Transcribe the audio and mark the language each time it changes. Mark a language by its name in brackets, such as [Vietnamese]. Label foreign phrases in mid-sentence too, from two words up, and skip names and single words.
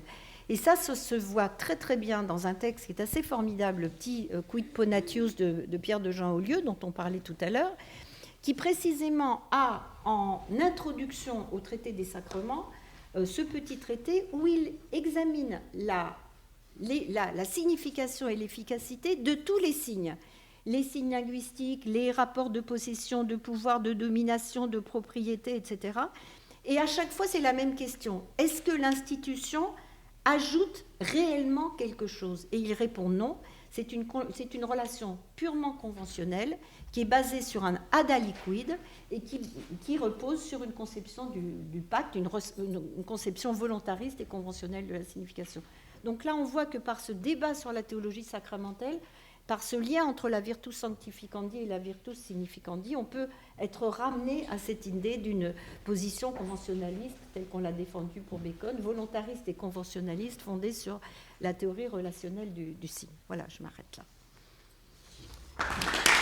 [French] Et ça se voit très très bien dans un texte qui est assez formidable, le petit Quid Ponatius de Pierre de Jean Aulieu, dont on parlait tout à l'heure, qui précisément a en introduction au traité des sacrements ce petit traité où il examine la signification et l'efficacité de tous les signes linguistiques, les rapports de possession, de pouvoir, de domination, de propriété, etc. Et à chaque fois, c'est la même question. Est-ce que l'institution ajoute réellement quelque chose? Et il répond non. C'est une relation purement conventionnelle qui est basée sur un [Latin] ad aliquid [French] et qui repose sur une conception du pacte, une conception volontariste et conventionnelle de la signification. Donc là, on voit que par ce débat sur la théologie sacramentelle, par ce lien entre la [Latin] virtus sanctificandi [French] et la [Latin] virtus significandi, [French] on peut être ramené à cette idée d'une position conventionnaliste telle qu'on l'a défendue pour Bacon, volontariste et conventionnaliste fondée sur la théorie relationnelle du signe. Voilà, je m'arrête là.